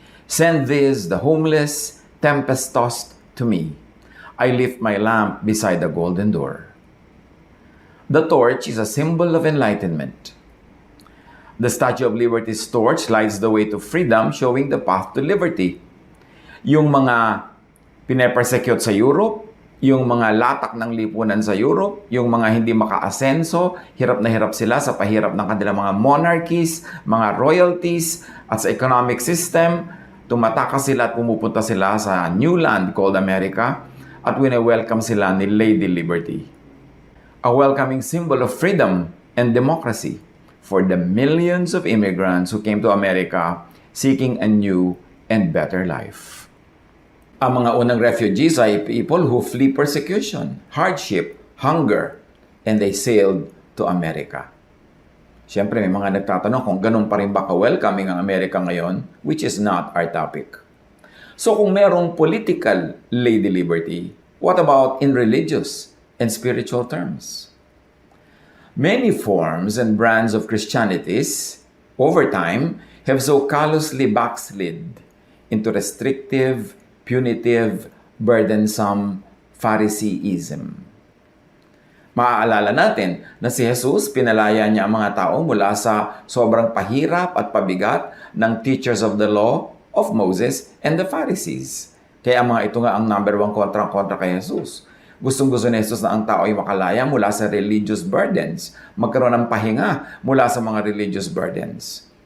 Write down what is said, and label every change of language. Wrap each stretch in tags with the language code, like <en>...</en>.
<en>Send these, the homeless, tempest-tossed, to me. I lift my lamp beside the golden door. The torch is a symbol of enlightenment. The Statue of Liberty's torch lights the way to freedom, showing the path to liberty.</en> <tl>Yung mga pinepersecute sa Europe, yung mga latak ng lipunan sa Europe, yung mga hindi maka-asenso, hirap na hirap sila sa pahirap ng kanilang mga monarchies, mga royalties, at sa economic system, tumatakas sila at pumupunta sila sa</tl> <en>new land called America,</en> <tl>at wini-welcome sila ni Lady Liberty.</tl> <en>A welcoming symbol of freedom and democracy for the millions of immigrants who came to America seeking a new and better life.</en> <tl>Ang mga unang refugees ay</tl> <en>people who flee persecution, hardship, hunger, and they sailed to America.</en> <tl>Siyempre, may mga nagtatanong kung ganun pa rin ba ka-welcoming ang Amerika ngayon,</tl> <en>which is not our topic.</en> <tl>So kung merong</tl> <en>political Lady Liberty, what about in religious and spiritual terms? Many forms and brands of Christianities, over time, have so callously backslid into restrictive, punitive, burdensome Phariseeism.</en> <tl>Maaalala natin na si Jesus, pinalaya niya ang mga tao mula sa sobrang pahirap at pabigat ng</tl> <en>teachers of the law of Moses and the Pharisees.</en> <tl>Kaya mga ito nga ang number one kontra kay Jesus. Gustong-gusto ni Jesus na ang tao ay makalaya mula sa</tl> <en>religious burdens,</en> <tl>magkaroon ng pahinga mula sa mga religious burdens.</tl>